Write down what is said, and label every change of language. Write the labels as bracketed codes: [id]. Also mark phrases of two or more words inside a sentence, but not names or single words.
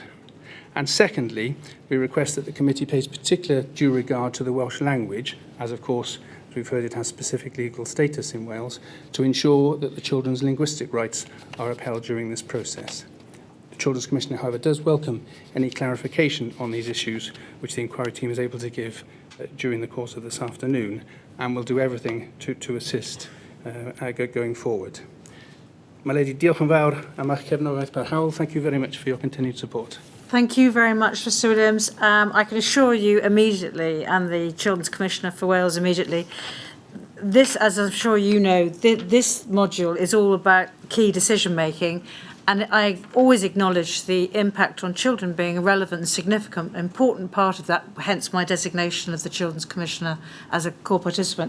[en] And secondly, we request that the committee pays particular due regard to the Welsh language, as of course, as we've heard, it has specific legal status in Wales, to ensure that the children's linguistic rights are upheld during this process. The Children's Commissioner, however, does welcome any clarification on these issues which the inquiry team is able to give during the course of this afternoon, and will do everything to assist going forward. My Lady, [cy] diolch yn fawr am eich cefnogaeth parhaol. [en] Thank you very much for your continued support. Thank you very much, Mr Williams. I can assure you immediately, and the Children's Commissioner for Wales immediately, this, as I'm sure you know, this module is all about key decision making, and I always acknowledge the impact on children being a relevant and significant, important part of that, hence my designation of the Children's Commissioner as a core participant.